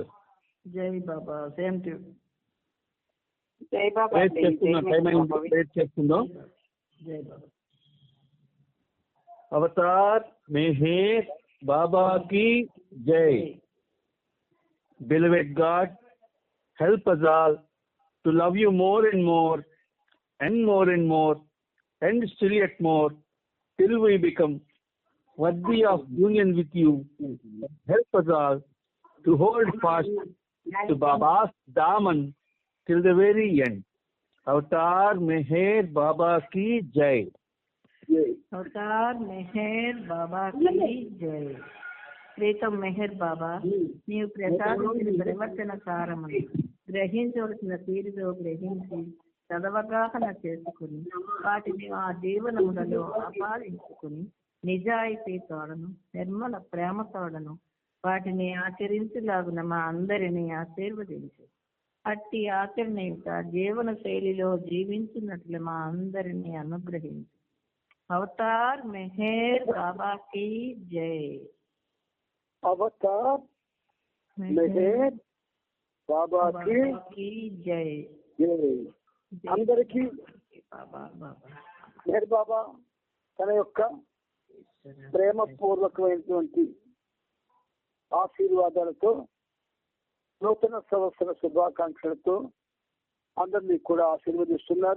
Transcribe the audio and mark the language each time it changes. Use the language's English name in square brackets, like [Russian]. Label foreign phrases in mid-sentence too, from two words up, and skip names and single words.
[Telugu] జై బాబా. [English] same to [Telugu] జై బాబా. చేస్తుందో జై బాబా. [Hindi] अवतार मेहर बाबा की जय. [English] Beloved God, help us all to love you more and more and more and more and still yet more till we become worthy of union with you. Help us all to hold fast to Baba's daman till the very end. [Hindi] अवतार मेहर बाबा की जय. अवतार मेहर बाबा की जय. [Telugu] ప్రీతం మెహర్ బాబా, నీవు ప్రసాదించిన ప్రవర్తన సారమును గ్రహించవలసిన తీరులో గ్రహించి సదవగాహన చేసుకుని వాటిని ఆ జీవనములలో ఆపాదించుకుని నిజాయితీ తోడను నిర్మల ప్రేమ తోడను వాటిని ఆచరించలాగున మా అందరినీ ఆశీర్వదించు. అట్టి ఆచరణయుత జీవన శైలిలో జీవించినట్లు మా అందరినీ అనుగ్రహించు. [Hindi] अवतार मेहर बाबा की जय. अवतार मेहर बाबा की జై. [Telugu] అందరికీ మెహర్ బాబా తన యొక్క ప్రేమపూర్వకమైనటువంటి ఆశీర్వాదాలతో నూతన సంవత్సర శుభాకాంక్షలతో అందరినీ కూడా ఆశీర్వదిస్తున్నారు.